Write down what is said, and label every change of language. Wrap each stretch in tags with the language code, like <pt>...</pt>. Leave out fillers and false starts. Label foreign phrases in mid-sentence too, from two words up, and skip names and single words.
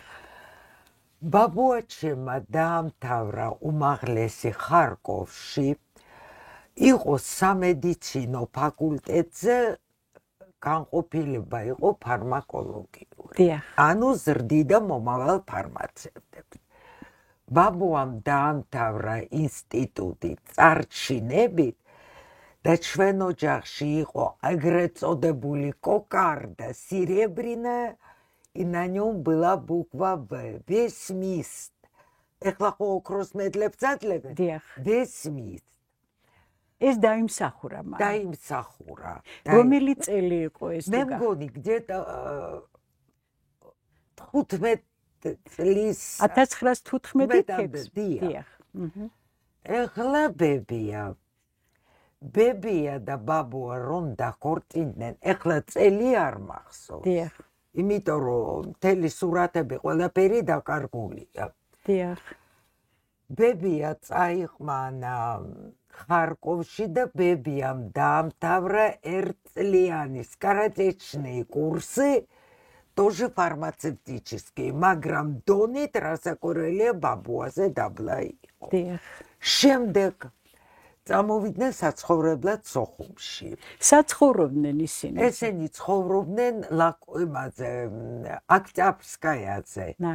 <ka>ბაბუა ჩემმა დაამთავრა უმაღლესი ხარკოვში, იყო სამედიცინო ფაკულტეტზე, განყოფილება იყო ფარმაკოლოგიური. დიახ. ანუ ზრდიდა მომავალ ფარმაცევტებს. ბაბუამ დაამთავრა ინსტიტუტი წარჩინებით და ჩვენ ოჯახში იყო ეგრეთ წოდებული კოკარდა</ka> <ru>серебряная, и на нем была буква В. Весь мист.</ru> <ka>ეხლა ხო ოქროს მედლებს ადლებენ? დიახ.</ka> <ru>Весь мист.</ru> <ka>ეს დაიმსახურა მან. დაიმსახურა. რომელი წელი იყო ეს? მე მგონი где-то 15 წლის 1915 დიახ. ეხლა ბებია და ბაბუა რომ დაქორწინდნენ, ეხლა წელი არ მახსოვს. დიახ. იმიტომ რომ მთელი სურათები ყველაფერი დაკარგულია. დიახ. ბებია წაიყვანა ხარკოვში და ბებიამ დაამთავრა ერთწლიანი</ka> <ru>скоротечный курсы, тоже фармацевтические,</ru> <ka>მაგრამ დონით რასაკვირველია ბაბუაზე დაბლა იყო. დიახ. შემდეგ წამოვიდნენ საცხოვრებლად სოხუმში. საცხოვრობდნენ ისინი. ესენი ცხოვრობდნენ იმაზე, ოქტიაბრსკაიაზე.</ka>